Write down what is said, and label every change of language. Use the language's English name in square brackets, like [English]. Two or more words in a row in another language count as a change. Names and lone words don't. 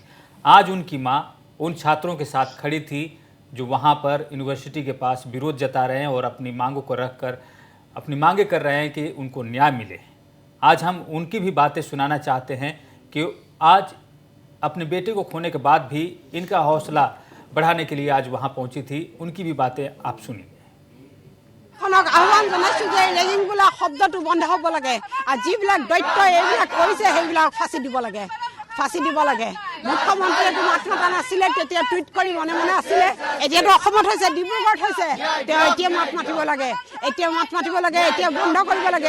[Hindi] आज उनकी माँ उन छात्रों के साथ खड़ी थी जो वहाँ पर यूनिवर्सिटी के पास विरोध जता रहे हैं और अपनी मांगों को रखकर अपनी मांगे कर रहे हैं कि उनको न्याय मिले। आज हम उनकी भी बातें सुनाना चाहते हैं कि आज अपने बेटे को खोने के बाद भी इनका हौसला बढ़ाने के लिए आज वहाँ पहुँची थी। उनकी भी बातें आप सुनिए। [Assamese] आह्वान जनाइছো যে ৰেগিং বোলা শব্দটো বন্ধ হ'ব লাগে আৰু যিবিলাক দৈত্য এইবিলাক কৰিছে সেইবিলাক ফাঁচি দিব লাগে। মুখ্যমন্ত্ৰীয়েতো মাত মতা নাছিলে, তেতিয়া টুইট কৰি মনে মনে আছিলে। এতিয়াতো অসমত হৈছে, ডিব্ৰুগড়ত হৈছে, তেওঁ এতিয়া মাত মাতিব লাগে, এতিয়া বন্ধ কৰিব লাগে।